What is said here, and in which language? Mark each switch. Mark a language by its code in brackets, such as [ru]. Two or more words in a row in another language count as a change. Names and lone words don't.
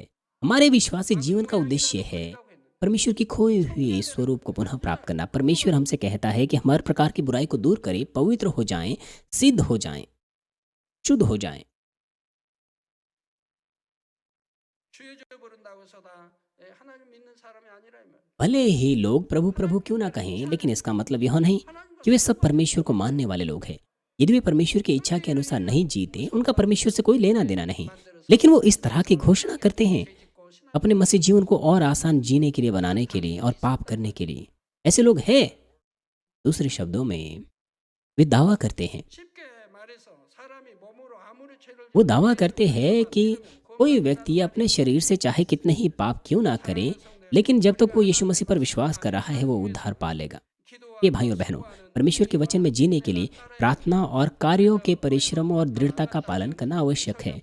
[hi] हमारे विश्वासी जीवन का उद्देश्य है परमेश्वर की खोए हुए स्वरूप को पुनः प्राप्त करना। परमेश्वर हमसे कहता है कि हम हर प्रकार की बुराई को दूर करें, पवित्र हो जाएं, सिद्ध हो जाएं, शुद्ध हो जाएं। [ko] 한다고 해서 다 하나님 믿는 사람이 아니라 이 말이에요. [hi] भले ही लोग प्रभु प्रभु क्यों ना कहें, लेकिन इसका मतलब यह नहीं कि वे सब परमेश्वर को मानने वाले लोग हैं। यदि वे परमेश्वर की इच्छा के अनुसार नहीं जीते, उनका परमेश्वर से कोई लेना देना नहीं। लेकिन वो इस तरह की घोषणा करते हैं अपने मसीह जीवन को और आसान जीने के लिए, बनाने के लिए और पाप करने के लिए। ऐसे लोग हैं। दूसरे शब्दों में वे दावा करते हैं, [ko] 쉽게 말해서 사람이 몸으로 아무리 죄를 [hi] वो दावा करते हैं कि कोई व्यक्ति अपने शरीर से चाहे कितने ही पाप क्यों ना करे, लेकिन जब तक वो यीशु मसीह पर विश्वास कर रहा है, वो उद्धार पा लेगा। ये भाई और बहनों, परमेश्वर के वचन में जीने के लिए प्रार्थना और कार्यों के परिश्रम और दृढ़ता का पालन करना आवश्यक है।